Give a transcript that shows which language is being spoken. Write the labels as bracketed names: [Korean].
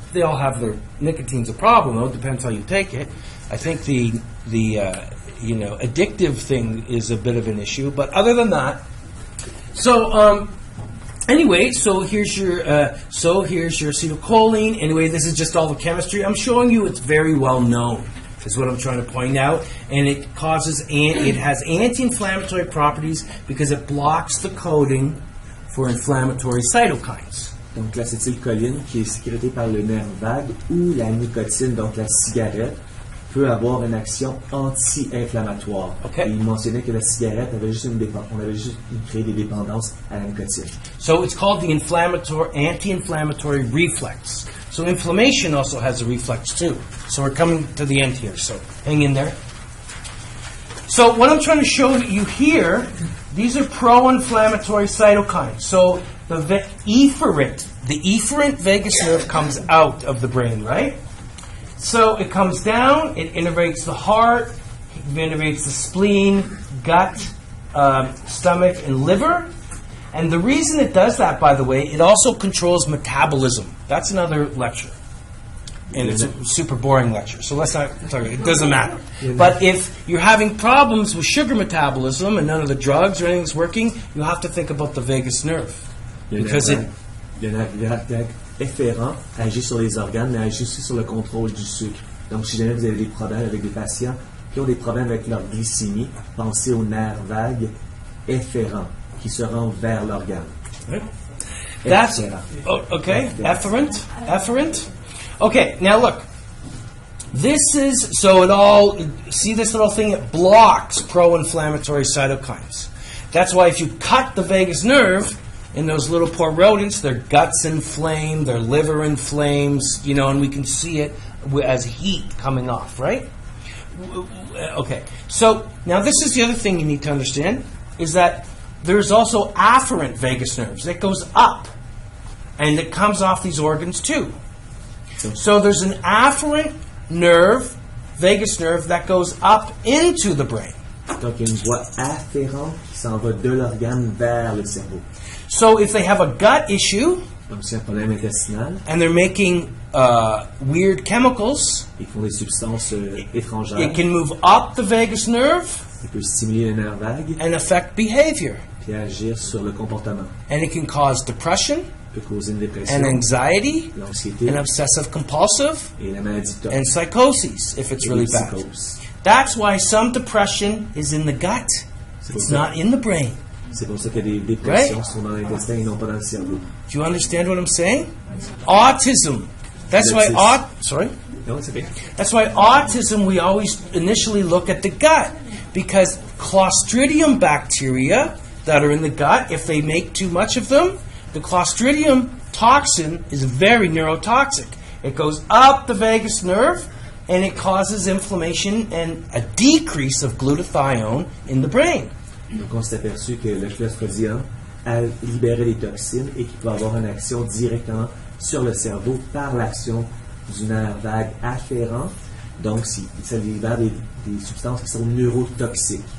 [English] They all have their nicotine's a problem though. It depends how you take it. I think the addictive thing is a bit of an issue, but other than that, anyway, so here's your acetylcholine. Anyway, this is just all the chemistry. I'm showing you it's very well known, is what I'm trying to point out. And it has anti-inflammatory properties because it blocks the coding for inflammatory cytokines. [French] Donc l'acétylcholine qui est sécrétée par le nerf vague ou la nicotine, donc la cigarette, peut avoir une action anti-inflammatoire. [English] Okay. [French] Et il mentionnait que la cigarette avait juste on avait juste créé des dépendances à la nicotine. [English] So it's called the anti-inflammatory reflex. So inflammation also has a reflex too. So we're coming to the end here, so hang in there. So what I'm trying to show you here, these are pro-inflammatory cytokines. So the efferent vagus nerve comes out of the brain, right? So it comes down, it innervates the heart, it innervates the spleen, gut, stomach, and liver. And the reason it does that, by the way, it also controls metabolism. That's another lecture. And it's a super boring lecture, so let's not talk. It doesn't matter. But if you're having problems with sugar metabolism and none of the drugs or anything's working, you have to think about the vagus nerve. Because [French] le nerf vague efférent agit sur les organes, mais agit aussi sur le contrôle du sucre. Donc, si jamais vous avez des problèmes avec des patients qui ont des problèmes avec leur glycémie, pensez au nerf vague efférent qui se rend vers l'organe. [English] That's okay. Efferent. Okay, now look. This is see this little thing? It blocks pro-inflammatory cytokines. That's why if you cut the vagus nerve in those little poor rodents, their guts inflamed, their liver inflames, and we can see it as heat coming off, right? Okay, so now this is the other thing you need to understand, is that there's also afferent vagus nerves. It goes up, and it comes off these organs too. So there's an afferent nerve, vagus nerve, that goes up into the brain. [French] Donc, il y a une voie afférente qui s'en va de l'organe vers le cerveau. [English] So if they have a gut issue, [French] Donc, c'est un problème intestinal. [English] and they're making weird chemicals, [French] Ils font des substances étrangères. [English] it can move up the vagus nerve [French] Il peut stimuler le nerf vague [English] and affect behavior. [French] et agir sur le comportement. [English] And it can cause depression [French] Il peut causer une dépression, [English] and anxiety [French] l'anxiété [English] and obsessive compulsive [French] et la maladie de [English] and psychoses if it's really bad. [French] psychose. [English] That's why some depression is in the gut. It's not in the brain. [French] C'est pour ça que des dépressions [English] Right? [French] sont dans l'intestin et non pas dans le cerveau. [English] Do you understand what I'm saying? Autism. That's why That's sorry? [French] Non, c'est bien. [English] That's why autism, we always initially look at the gut, because Clostridium bacteria that are in the gut, if they make too much of them, the Clostridium toxin is very neurotoxic. It goes up the vagus nerve and it causes inflammation and a decrease of glutathione in the brain. [French] Donc, on s'est aperçu que le Clostridium a libéré des toxines et qui peut avoir une action directement sur le cerveau par l'action du nerf vague afférent. Donc, ça libère des substances qui sont neurotoxiques.